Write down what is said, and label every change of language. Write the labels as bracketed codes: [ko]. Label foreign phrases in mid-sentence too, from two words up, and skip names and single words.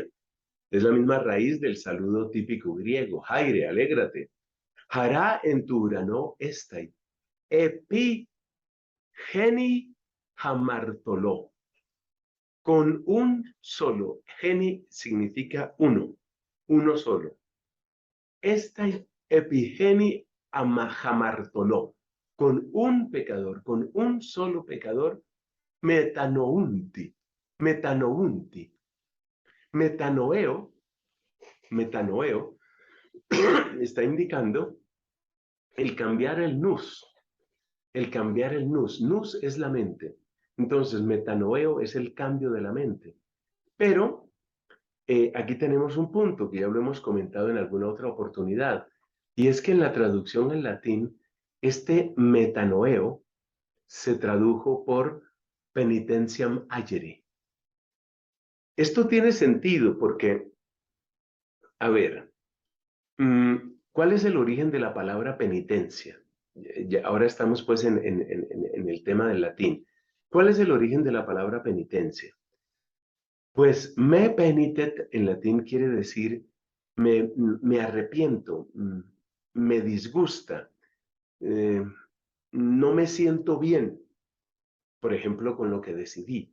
[es] Es la misma raíz del saludo típico griego. [el] Jaire, alégrate. Χαρά εν τω ουρανώ έσται. Επί ενί αμαρτωλώ. [es] Con un solo. Geni significa uno solo. [el] Έσται επί ενί αμαρτωλώ. [es] Con un pecador, con un solo pecador, [el] μετανοούντι, μετανοούντι. Μετανοέω, μετανοέω, [es] está indicando el cambiar el nous, el cambiar el nous. Nous es la mente. Entonces, metanoeo es el cambio de la mente. Pero aquí tenemos un punto que ya lo hemos comentado en alguna otra oportunidad, y es que en la traducción en latín, este metanoeo se tradujo por [la] penitentiam agere. [es] Esto tiene sentido porque, a ver, ¿cuál es el origen de la palabra penitencia? Ahora estamos pues en el tema del latín. ¿Cuál es el origen de la palabra penitencia? Pues [la] me penitet [es] en latín quiere decir me arrepiento, me disgusta, eh, no me siento bien, por ejemplo, con lo que decidí.